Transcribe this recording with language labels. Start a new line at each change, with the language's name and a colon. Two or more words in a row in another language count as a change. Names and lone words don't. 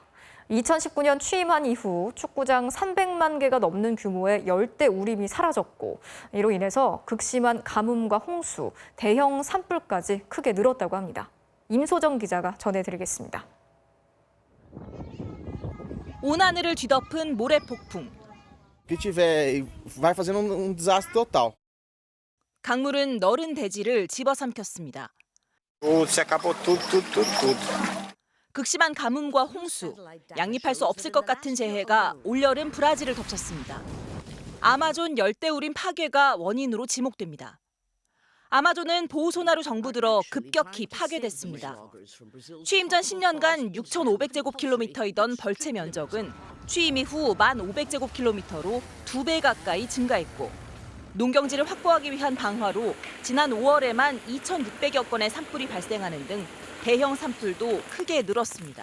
Korean: 2019년 취임한 이후 축구장 300만 개가 넘는 규모의 열대우림이 사라졌고 이로 인해서 극심한 가뭄과 홍수, 대형 산불까지 크게 늘었다고 합니다. 임소정 기자가 전해드리겠습니다. 온 하늘을 뒤덮은 모래폭풍.
Portuguese: vai fazendo desastre total.
Korean: 강물은 너른 대지를 집어삼켰습니다.
Portuguese: Se acabou tudo.
Korean: 극심한 가뭄과 홍수, 양립할 수 없을 것 같은 재해가 올여름 브라질을 덮쳤습니다. 아마존 열대우림 파괴가 원인으로 지목됩니다. 아마존은 보호소나로 정부 들어 급격히 파괴됐습니다. 취임 전 10년간 6,500제곱킬로미터이던 벌채 면적은 취임 이후 1,500제곱킬로미터로 2배 가까이 증가했고 농경지를 확보하기 위한 방화로 지난 5월에만 2,600여 건의 산불이 발생하는 등 대형 산불도 크게 늘었습니다.